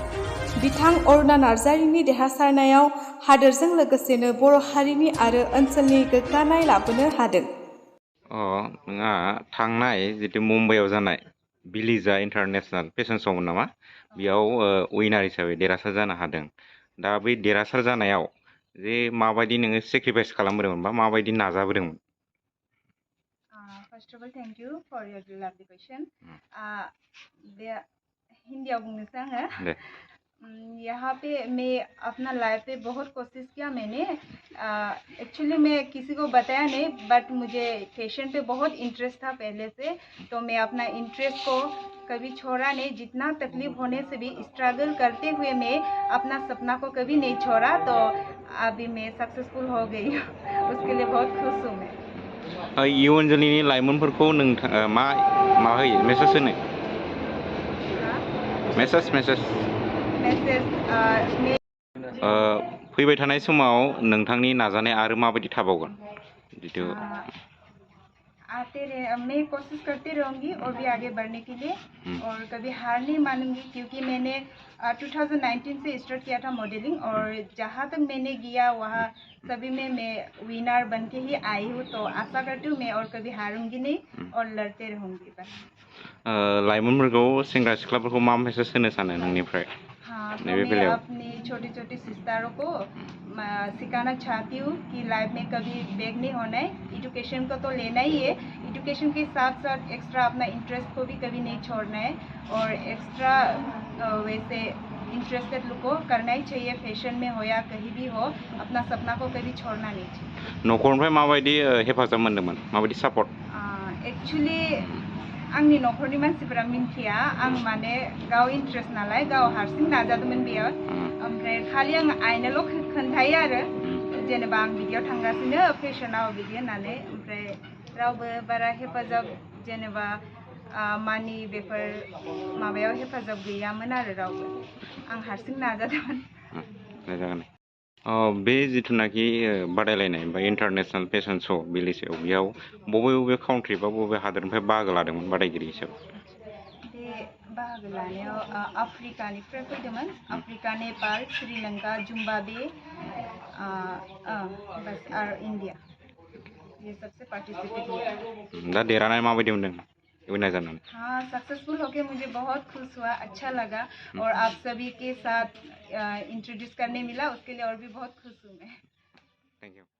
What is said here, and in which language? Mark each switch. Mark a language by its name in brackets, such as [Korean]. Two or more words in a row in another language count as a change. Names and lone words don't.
[Bodo] बिथां अरुणा नार्जारिनि देरहासारनायाव हादोरजों लोगोसेनो बर' हारिनि आरो ओनसोलनि गोग्गानाय लाबोनो हादों। नोंहा थांनाय जितु मुम्बाइआव जानाय बेलिजा [English] international fashion show' [Bodo] मोन नामा, बेयाव उइनार हिसाबै देरहासार जानो हादों। दा बै देरहासार जानायाव जे माबायदि नोङो सेक्रिफाइस खालामबोदोंमोन बा माबायदि नाजाबोदोंमोन? [English] First of all, thank you for your lovely question. [Bodo] हिंदी बुंनोसै आङो। [Hindi] यहाँ पे मैं अपना लाइफ पे बहुत कोशिश किया मैंने। एक्चुअली मैं किसी को बताया नहीं, बट मुझे फैशन पे बहुत इंटरेस्ट था पहले से, तो मैं अपना इंटरेस्ट को कभी छोड़ा नहीं। जितना तकलीफ होने से भी स्ट्रगल करते हुए मैं अपना सपना को कभी नहीं छोड़ा, तो अभी मैं सक्सेसफुल हो गई हूँ। उसके लिए बहुत खुश हूँ मैं। [Bodo] इयुन जोलैनि लाइमोनफोरखौ मा होयो मेसेज होनो? मेसेज फैबाय थानाय समाव नोंथांनि नाजानाय आरो माबायदि थाबावगोन? जितु [Hindi] मैं कोशिश करती रहूँगी और भी आगे बढ़ने के लिए, और कभी हार नहीं मानूंगी, क्योंकि मैंने 2019 से स्टार्ट किया था मॉडलिंग, और जहाँ तक मैंने किया वहाँ सभी में मैं विनर बन के ही आई हूँ। तो आशा करती हूँ मैं और कभी हारूंगी नहीं और लड़ते रहूँगी बस। [Bodo] लाइमोनफोरखौ सेंग्रा सिख्लाफोरखौ मा मेसेज होनो सानो नोंनिफ्राय? [Hindi] हाँ, तो मैं अपनी छोटी छोटी सिस्टरों को सिखाना चाहती हूँ कि लाइफ में कभी बैक नहीं होना है। एजुकेशन को तो लेना ही है, एजुकेशन के साथ साथ एक्स्ट्रा अपना इंटरेस्ट को भी कभी नहीं छोड़ना है, और एक्स्ट्रा वैसे इंटरेस्टेड लोग को करना ही चाहिए। फैशन में हो या कहीं भी हो, अपना सपना को कभी छोड़ना नहीं चाहिए। [Bodo] न'खरनिफ्राय माबायदि हेफाजाब मोन्दोंमोन, माबायदि सापर्ट? एक्चुअली आंनि न'खरनि मानसिफोरा मिन्थिया, आं माने गाव इन्ट्रेस्ट नालाय गाव हारसिं नाजादोंमोन बेयाव। ओमफ्राय खालि आं आइनोल' खोन्थायो आरो, जेनेबा आं बिदियाव थांगासिनो फेशनाव बिदि होननानै। ओमफ्राय रावबो बारा हेफाजाब, जेनेबा मानि बेफोर माबायाव हेफाजाब गैयामोन आरो रावबो। आं हारसिं नाजादोंमोन। बे जिथुनाखि बादायलायनाय बा [English] international fashion show' [Bodo] बेलिजायाव, बेयाव बबे काउन्ट्रि बा बबे हादोरनिफ्राय बाहागो लादोंमोन बादायगिरि हिसाबै? बे बाहागो लानायाव आफ्रिकानिफ्राय फैदोंमोन। आफ्रिका, [Hindi] नेपाल, श्रीलंका, जिम्बाब्वे, बस और इंडिया, ये सबसे पार्टिसिपेट किया। [Bodo] दा देरहानाय माबायदि मोनदों विनर जानानै? [Hindi] हाँ, सक्सेसफुल होके मुझे बहुत खुश हुआ, अच्छा लगा, और आप सभी के साथ इंट्रोड्यूस करने मिला, उसके लिए और भी बहुत खुश हूँ मैं। [English] thank you.